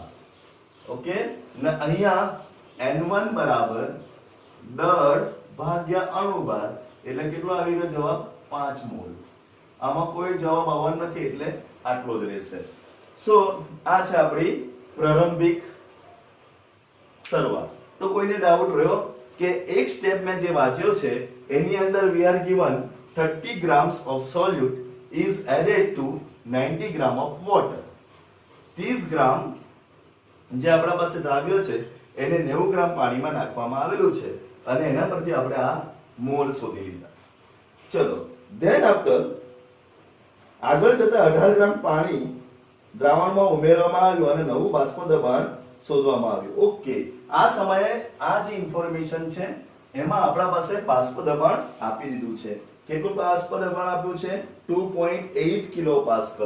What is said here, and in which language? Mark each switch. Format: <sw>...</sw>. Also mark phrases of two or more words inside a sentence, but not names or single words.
<gu>ઓકે, ને અહીંયા N1 બરાબર દળ ભાગ્યા અણુભાર એટલે કેટલો આવી ગયો જવાબ? 5 મોલ. આમાં કોઈ જવાબ આવવાનો નથી એટલે આટલો જ રહેશે. સો આ છે આપણી પ્રારંભિક શરૂઆત. તો કોઈને ડાઉટ રહ્યો કે એક સ્ટેપ મેં જે વાંચ્યો છે એની અંદર</gu> <en>we are given 30 grams of solute is added to 90 gram of water.</en> <gu>30 ગ્રામ જે આપણા પાસે દ્રાવ્ય છે એને 90 ગ્રામ પાણીમાં નાખવામાં આવેલું છે અને એના પરથી આપણે આ મોલ શોધી લીધા. ચલો,</gu> <en>then after</en> <gu>આગળ જતા 18 ગ્રામ પાણી દ્રાવણમાં ઉમેરવામાં આવ્યું અને નવું બાષ્પ દબાણ શોધવામાં આવ્યું. ઓકે, આ સમયે આ જે ઇન્ફોર્મેશન છે એમાં આપણા પાસે બાષ્પ દબાણ આપી દીધું છે. કેટલું બાષ્પ દબાણ આપ્યું છે? 2.8 કિલોપાસ્કલ.</gu>